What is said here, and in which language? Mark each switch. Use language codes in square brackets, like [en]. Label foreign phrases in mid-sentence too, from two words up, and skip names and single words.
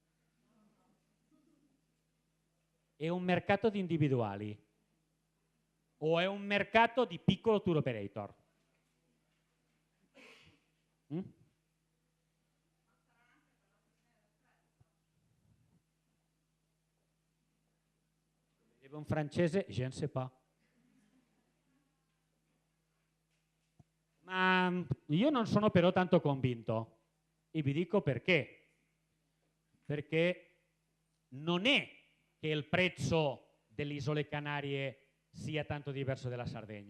[it] È un mercato di individuali o è un mercato di piccolo tour operator? Un francese, [fr] je ne sais pas. [it] Ma io non sono però tanto convinto e vi dico perché. Perché non è che il prezzo delle isole Canarie sia tanto diverso della Sardegna.